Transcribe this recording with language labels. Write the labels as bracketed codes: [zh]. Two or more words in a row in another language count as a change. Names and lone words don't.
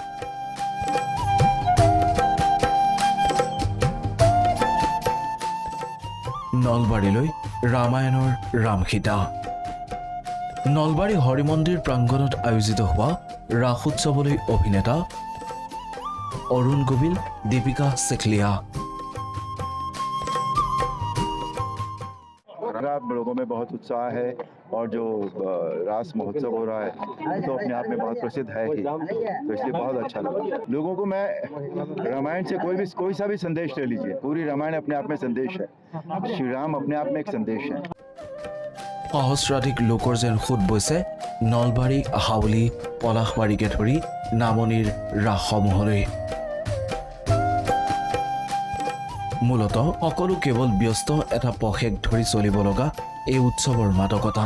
[as] নলবাৰীলৈ ৰামায়ণৰ ৰামসীতা। নলবাৰী হৰিমন্দিৰ প্ৰাংগণত আয়োজিত হোৱা ৰাসোৎসৱলৈ অভিনেতা অৰুণ গোবিল, দীপিকা सेखलिया। [hi] लोगों में बहुत उत्साह है और जो रास महोत्सव हो रहा है तो अपने आप में बहुत प्रसिद्ध है ही, तो इसलिए बहुत अच्छा लगा लोगों को। मैं रामायण से कोई सा भी संदेश ले लीजिए, पूरी रामायण अपने आप में संदेश है। श्री राम अपने आप में एक संदेश है। [as] সহস্ৰাধিক লোকৰ যেন সোঁত বৈছে নলবাৰী, হাউলি, পলাশবাৰীকে ধৰি নামনিৰ ৰাসসমূহলৈ। মূলতঃ সকলো কেৱল ব্যস্ত এটা পষেক ধৰি চলিব লগা এই উৎসৱৰ মাদকতাত।